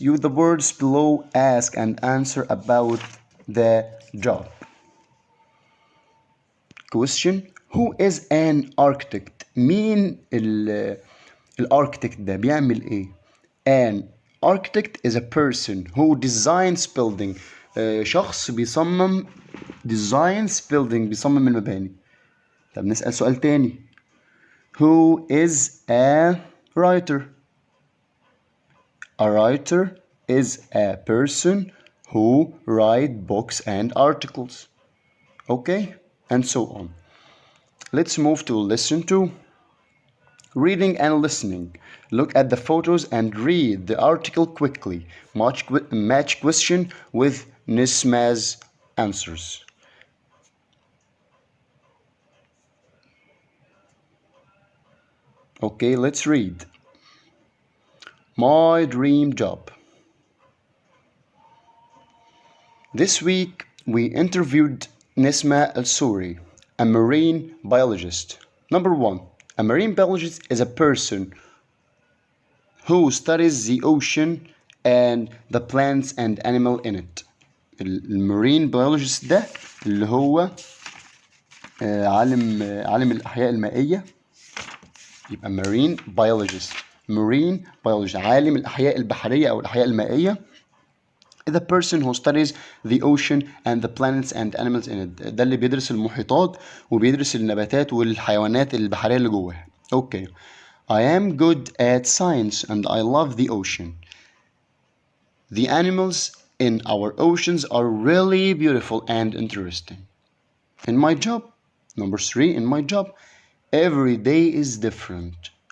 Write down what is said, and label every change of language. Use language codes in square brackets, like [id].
[en] Use the words below, ask and answer about the job. Question: Who is an architect? [ar] مين الاركتكت ده بيعمل ايه؟ [en] An architect is a person who designs building. [ar] شخص بيصمم [en] designs building [ar] بيصمم المباني. طب نسأل سؤال تاني. [en] Who is a writer? A writer is a person who write books and articles. Okay? And so on. Let's move to lesson 2. Reading and listening. Look at the photos and read the article quickly. Match question with Nisma's answers. Okay, let's read. My dream job. This week we interviewed Nisma Al-Souri, a marine biologist. Number 1. A marine biologist is a person who studies the ocean and the plants and animal in it. [ar] المارين biologist ده اللي هو عالم الأحياء المائية. [en] يبقى marine biologist. [ar] Marine biologist عالم الأحياء البحرية أو الأحياء المائية. [en] The person who studies the ocean and the planets and animals in it. [ar] ده اللي بيدرس المحيطات وبيدرس النباتات والحيوانات البحرية اللي جواها. [en] Okay. I am good at science and I love the ocean. The animals in our oceans are really beautiful and interesting. In my job, number 3, in my job, every day is different.